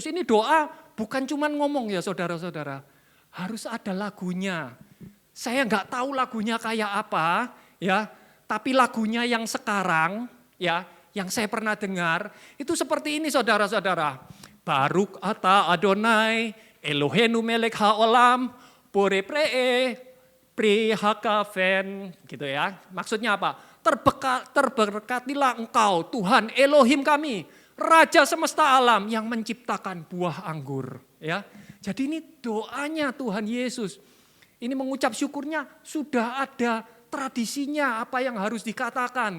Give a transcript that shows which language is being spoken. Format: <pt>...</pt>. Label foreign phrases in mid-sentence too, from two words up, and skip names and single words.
<id>Ini doa bukan cuma ngomong ya saudara-saudara. Harus ada lagunya. Saya nggak tahu lagunya kayak apa, ya. Tapi lagunya yang sekarang, ya, yang saya pernah dengar itu seperti ini saudara-saudara.</id> <he>ברוך אתה אדוני, אלוהינו מלך העולם, בורא פרי, פרי הגפן,</he> <id>gitu ya. Maksudnya apa? Terberkatilah engkau Tuhan Elohim kami, Raja semesta alam yang menciptakan buah anggur. Ya, jadi ini doanya Tuhan Yesus. Ini mengucap syukurnya sudah ada tradisinya apa yang harus dikatakan.</id>